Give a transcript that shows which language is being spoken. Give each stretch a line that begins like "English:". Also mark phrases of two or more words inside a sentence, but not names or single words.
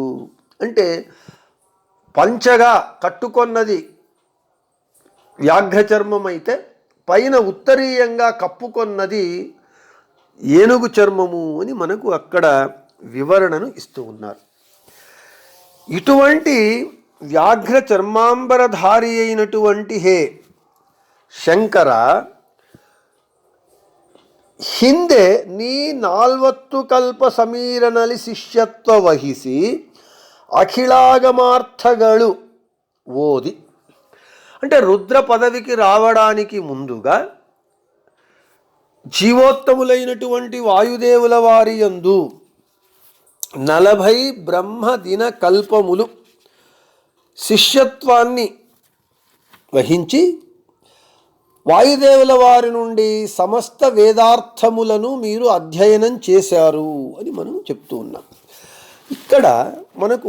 Telugu: అంటే పంచగా కట్టుకొన్నది వ్యాఘ్ర చర్మం అయితే పైన ఉత్తరీయంగా కప్పుకొన్నది ఏనుగు చర్మము అని మనకు అక్కడ వివరణను ఇస్తూ ఉన్నారు. ఇటువంటి వ్యాఘ్ర చర్మాంబరధారి అయినటువంటి హే శంకర,
Kannada: ಹಿಂದೆ ನೀ 40 ಕಲ್ಪ ಸಮೀರನಲ್ಲಿ ಶಿಷ್ಯತ್ವ ವಹಿಸಿ ಅಖಿಲಾಗಮಾರ್ಥಗಳು ಓದಿ.
Telugu: అంటే రుద్ర పదవికి రావడానికి ముందుగా జీవోత్తములైనటువంటి వాయుదేవుల వారి యందు 40 బ్రహ్మ దిన కల్పములు శిష్యత్వాన్ని వహించి వాయుదేవుల వారి నుండి సమస్త వేదార్థములను మీరు అధ్యయనం చేశారు అని మనం చెప్తూ ఉన్నాం.